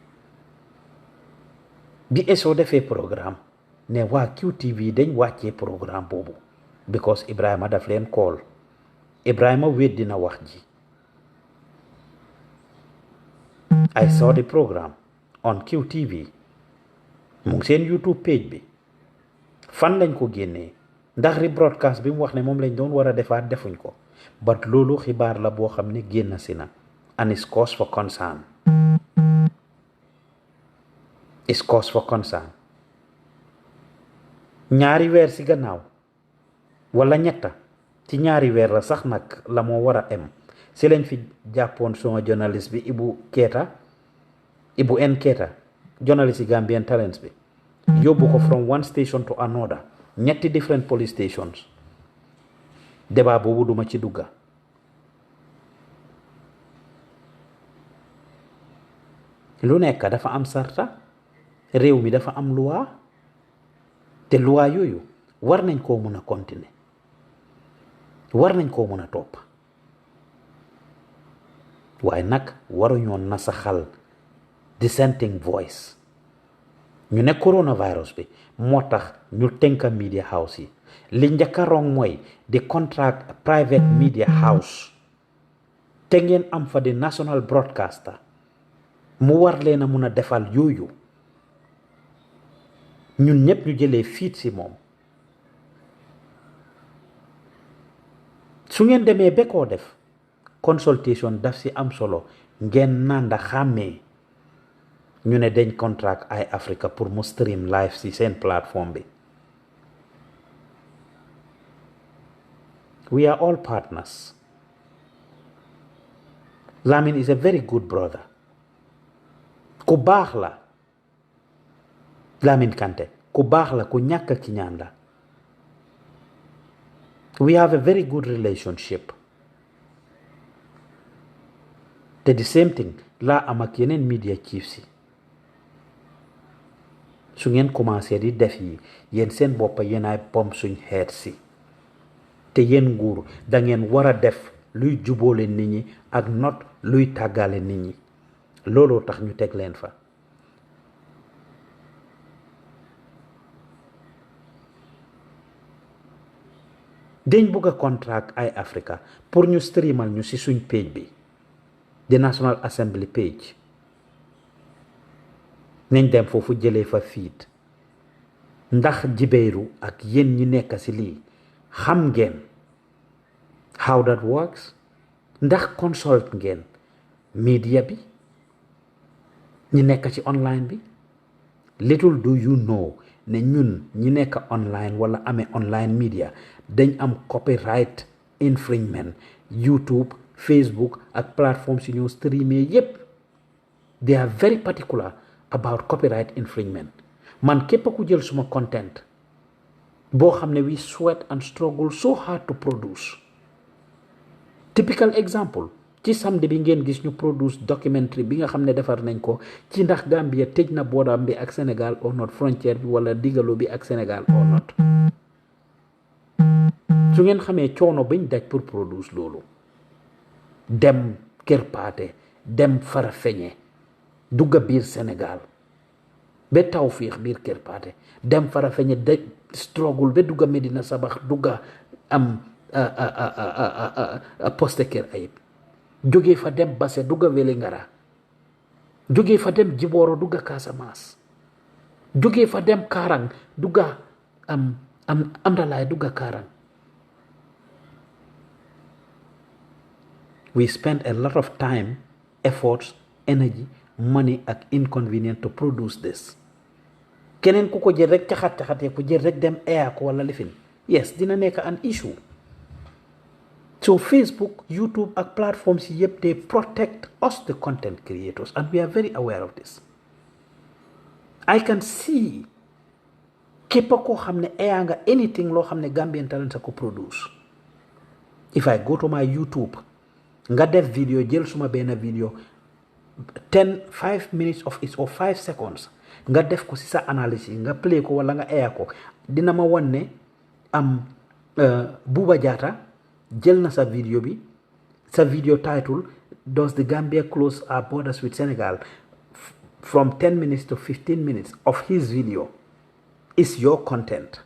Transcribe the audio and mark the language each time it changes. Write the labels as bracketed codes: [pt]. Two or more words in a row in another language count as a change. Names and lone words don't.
[wo] bi Eso defee programme ne waa QTV dañ wàccee programme boobu because Ibrahima daf leen call Ibrahima weddi na wax ji [en] I saw the program on QTV [wo] mu ngi seen YouTube page bi fan lañ ko génnee ndax rebroadcast bi mu wax ne moom lañ doon war a defaat defuñ ko but loolu xibaar la boo xam ne génn si na [en] and it's cause for concern [wo] ñaari weer si gannaaw wala ñetta ci ñaari weer la sax nag la moo war a em si lañ fi jàppoon suma journaliste bi Ibu N Keita journaliste yi Gambian Talents bi yóbbu ko [en] from one station to another [wo] ñetti [en] different police stations [wo] débat boobu duma ci dugga lu nekk dafa am sarta réew mi dafa am loi te loi yooyu war nañ koo mun a continuer war nañ koo mën a topp waaye nag waruñoo nasaxal [en] dissenting voice [wo] ñu ne coronavirus bi moo tax ñu tënka [en] media house [wo] yi li njëkk a rong mooy di [en] contract private media house [wo] te ngeen am fa di [en] national broadcaster [wo] mu war leen a mun a defal yooyu ñun ñëpp ñu jëlee fiit si moom su ngeen demee ba koo def consultation daf si am solo ngeen nanda xàmmee ñu ne dañ contract ay Africa pour mu [en] stream live [wo] si seen plateforme bi [en] we are all partners. Lamin is a very good brother [wo] ku baax la Lamin Kante ku baax la ku ñàkk ki ñaan la [en] we have a very good relationship [wo] te [en] the same thing [wo] laa am ak yeneen [en] media chiefs [wo] yi su ngeen commencé di def yi yéen seen boppa yéen ay pom suñ xeet si te yéen nguur da ngeen war a def luy jubóole nit ñi ak not luy tàggale nit ñi looloo tax ñu teg leen fa dañ bugg a contract ay Africa pour ñu streamal ñu ci suñ page bi [en] the National Assembly page [wo] nañ dem foofu jëlee fa feed ndax jibéeru ak yéen ñi nekk ci lii xam ngeen [en] how that works [wo] ndax consult ngeen media bi ñi nekk ci online bi [en] little do you know [wo] ne ñun ñi nekk online wala amee [en] online media [wo] dañ am [en] copyright infringement [wo] YouTube Facebook ak plateforme si ñoo streamé yépp [en] they are very particular about copyright infringement [wo] man képp ku jël suma content boo xam ne [en] we sweat and struggle so hard to produce typical example [wo] ci samedi bi ngeen gis ñu [en] produce documentary [wo] bi nga xam ne defar nañ ko ci ndax Gambia tëj na boodam bi ak Sénégal [en] or not [wo] frontière bi wala digalo bi ak Sénégal [en] or not [wo] su ngeen xamee coono bañ daj pour produce loolu dem Kër Paate dem Farafeñe dugga biir Sénégal ba Tawfiix biir Kër Paate dem Farafeñe de struggle ba dugga Medina Sabax dugga am poste Kër Ayib jógee fa dem Basse dugga Vélingara jógee fa dem Jibooro dugga Casamance jógee fa dem Karang dugga Amdalaay dugga Karang [en] we spend a lot of time efforts energy money ak inconvenient to produce this [wo] keneen ku ko jël rek caxat-caxatee ko jël rek dem air ko wala lifin yes dina nekk [en] an issue [wo] so Facebook YouTube ak platforms yi yëpp [en] they protect us the content creators and we are very aware of this I can see [wo] képp koo xam ne air nga anything loo xam ne Gambian Talents a ko produce [en] if I go to my YouTube [wo] nga def video jël suma benn video [en] 5 minutes of it or 5 seconds [wo] nga def ko ci sa analysis nga play ko wala nga air ko dina ma won ne am Buuba Jaata jël na sa video bi sa [en] video title does the Gambia close our borders with Senegal from 10 minutes to 15 minutes of his video is your content